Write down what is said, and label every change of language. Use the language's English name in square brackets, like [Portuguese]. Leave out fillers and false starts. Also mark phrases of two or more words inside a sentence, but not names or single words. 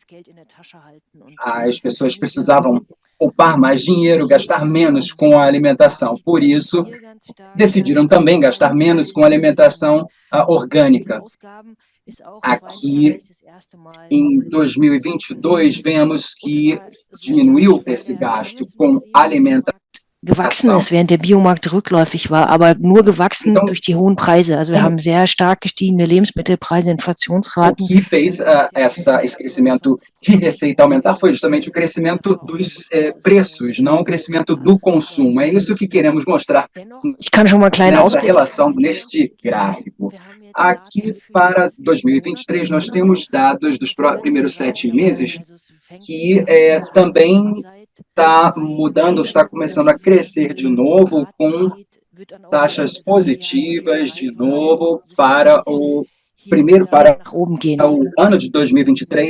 [Portuguese] As pessoas precisavam poupar mais dinheiro, gastar menos com a alimentação, por isso decidiram também gastar menos com a alimentação orgânica. Aqui, em 2022, vemos que diminuiu esse gasto com alimentação. [German] Gewachsen ist, während der Biomarkt rückläufig war, aber nur gewachsen durch die hohen Preise. Also wir haben sehr stark gestiegene Lebensmittelpreise, Inflationsraten. [Portuguese] O que fez esse crescimento de receita aumentar foi justamente o crescimento dos preços, não o crescimento do consumo. É isso que queremos mostrar nessa relação, neste gráfico. Aqui, para 2023, nós temos dados dos primeiros 7 meses que também está mudando, está começando a crescer de novo, com taxas positivas de novo para o ano de 2023.